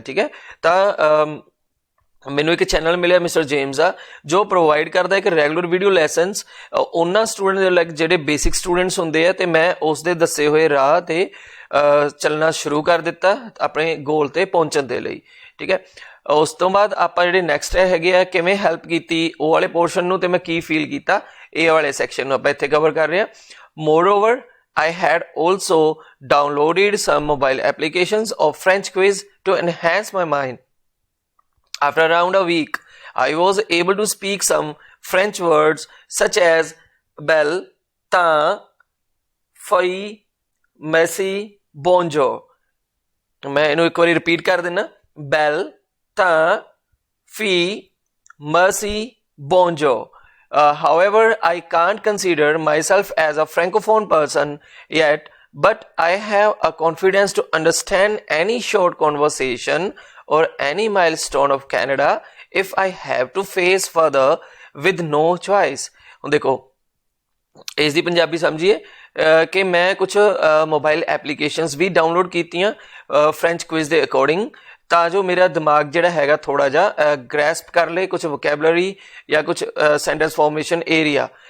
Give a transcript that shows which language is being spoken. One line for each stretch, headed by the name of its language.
Punjabi: ਠੀਕ ਹੈ, ਤਾਂ ਮੈਨੂੰ ਇੱਕ ਚੈਨਲ ਮਿਲਿਆ ਮਿਸਟਰ ਜੇਮਸ ਆ, ਜੋ ਪ੍ਰੋਵਾਈਡ ਕਰਦਾ ਇੱਕ ਰੈਗੂਲਰ ਵੀਡੀਓ ਲੈਸਨਸ ਉਹਨਾਂ ਸਟੂਡੈਂਟ ਦੇ ਲਾਈਕ ਜਿਹੜੇ ਬੇਸਿਕ ਸਟੂਡੈਂਟਸ ਹੁੰਦੇ ਆ, ਅਤੇ ਮੈਂ ਉਸ ਦੇ ਦੱਸੇ ਹੋਏ ਰਾਹ 'ਤੇ ਚੱਲਣਾ ਸ਼ੁਰੂ ਕਰ ਦਿੱਤਾ ਆਪਣੇ ਗੋਲ 'ਤੇ ਪਹੁੰਚਣ ਦੇ ਲਈ। ਠੀਕ ਹੈ, ਉਸ ਤੋਂ ਬਾਅਦ ਆਪਾਂ ਜਿਹੜੇ ਨੈਕਸਟ ਹੈਗੇ ਆ ਕਿਵੇਂ ਹੈਲਪ ਕੀਤੀ ਉਹ ਵਾਲੇ ਪੋਰਸ਼ਨ ਨੂੰ, ਅਤੇ ਮੈਂ ਕੀ ਫੀਲ ਕੀਤਾ ਇਹ ਵਾਲੇ ਸੈਕਸ਼ਨ ਨੂੰ ਆਪਾਂ ਇੱਥੇ ਕਵਰ ਕਰ ਰਹੇ ਹਾਂ।
English: Moreover I had also downloaded some mobile applications of French quiz to enhance my mind. After around a week, I was able to speak some French words such as
French: belle, temps, feuille, merci, bonjour.
Hindi: मैं इन्हों एक बार repeat कर देना।
French: belle, temps, fille, merci, bonjour.
English: However, I can't consider myself as a francophone person yet, but I have a confidence to understand any short conversation or any milestone of Canada if I have to face further with no choice.
Punjabi: ਹੁਣ ਦੇਖੋ ਇਸ ਦੀ ਪੰਜਾਬੀ ਸਮਝੀਏ ਕਿ ਮੈਂ ਕੁਛ mobile applications ਵੀ download ਕੀਤੀਆਂ French quiz ਦੇ according, ਤਾਂ ਜੋ ਮੇਰਾ ਦਿਮਾਗ ਜਿਹੜਾ ਹੈਗਾ ਥੋੜ੍ਹਾ ਜਿਹਾ ਗ੍ਰੈਸਪ ਕਰ ਲਏ ਕੁਛ ਵੋਕੈਬਲਰੀ ਜਾਂ ਕੁਛ ਸੈਂਟੈਂਸ ਫਾਰਮੇਸ਼ਨ ਏਰੀਆ।